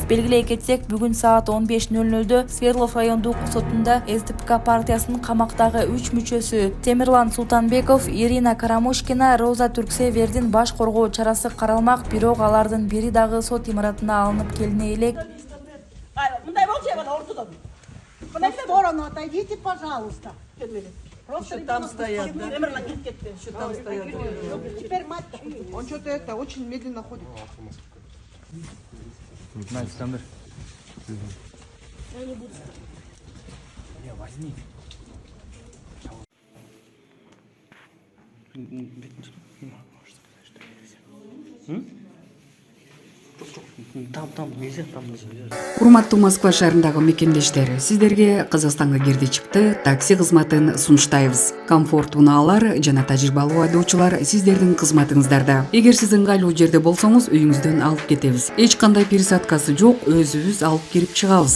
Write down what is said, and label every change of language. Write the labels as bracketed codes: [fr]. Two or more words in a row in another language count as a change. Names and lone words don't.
[ky] Белгилей кетсек, бүгүн саат 15:00 Свердлов райондук сотунда СДПК партиясынын камактагы 3 мүчөсү Темирлан Султанбеков, Ирина Карамушкина, Роза Түрксевердин баш коргоо чарасы каралмак, бирок алардын бири дагы сот имаратына алынып келине элек. Мындай болчу бана ортодон. [ru] В сторону отойдите, пожалуйста. Просто там стоят. [ky] Темирлан кетти. [ru] Что там стоят? Теперь мать. Он что-то это очень медленно ходит. Александр. Ya возьми. Там нельзя, там нельзя. [ky] Урматтуу Москва шаарындагы мекендештер, сиздерге Кыргызстанга кирди чыкты такси кызматын сунуштайбыз. Комфорт унаалар жана тажрыйбалуу айдоочулар сиздердин кызматыңыздарда. Эгер сиз ыңгайлуу жерде болсоңуз, үйүңүздөн алып кетебиз. Эч кандай пересадкасы жок, өзүбүз алып кирип чыгабыз.